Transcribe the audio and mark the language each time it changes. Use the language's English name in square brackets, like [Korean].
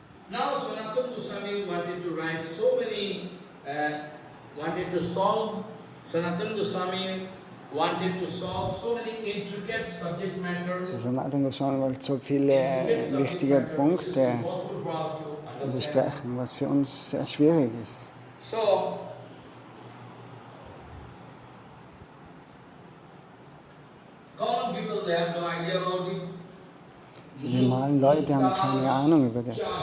[English] Now Sanatan Goswami wanted to write so many, wanted to solve, Sanatan Goswami wanted to solve so many intricate subject matters. [German] So Sanatan Goswami wollte so viele wichtige Punkte besprechen, was für uns sehr schwierig ist. [English] So, common people, they have no idea about it. [German] So die normalen Leute haben keine Ahnung über das.